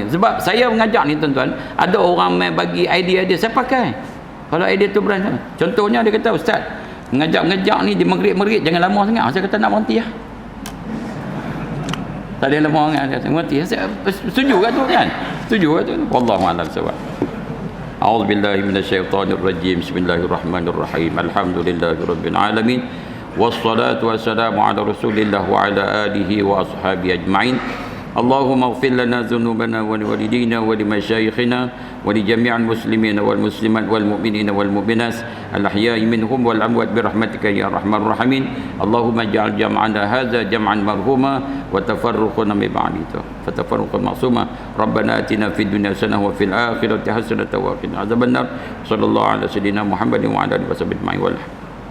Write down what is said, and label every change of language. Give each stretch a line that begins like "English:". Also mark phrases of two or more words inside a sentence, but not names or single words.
Malay: Sebab saya mengajar ni tuan-tuan, ada orang mai bagi idea-idea, saya pakai kalau idea tu berani. Contohnya dia kata, ustaz ngajak-ngajak ni di maghrib-maghrib jangan lama sangat. Saya kata nak berhenti lah, tak ada lama sangat, saya berhenti. Saya setuju kat tu kan, setuju kat tu.
Arabic: والله أعلم بالصواب. أعوذ بالله من الشيطان الرجيم. بسم الله الرحمن الرحيم. الحمد لله رب العالمين. والصلاة والسلام على رسول الله وعلى آله وأصحابه أجمعين. اللهم اغفر لنا ذنوبنا ولوالدينا ولمشايخنا ولجميع المسلمين والمسلمات والمؤمنين والمؤمنات الأحياء منهم والأموات برحمتك يا أرحم الراحمين. اللهم اجعل جمعنا هذا جمعا مرحوما وتفرقنا من بعده تفرقا معصوما. ربنا آتنا في الدنيا حسنة وفي الآخرة حسنة وقنا عذاب النار. صلى الله على سيدنا محمد وعلى آله وسلم أجمعين.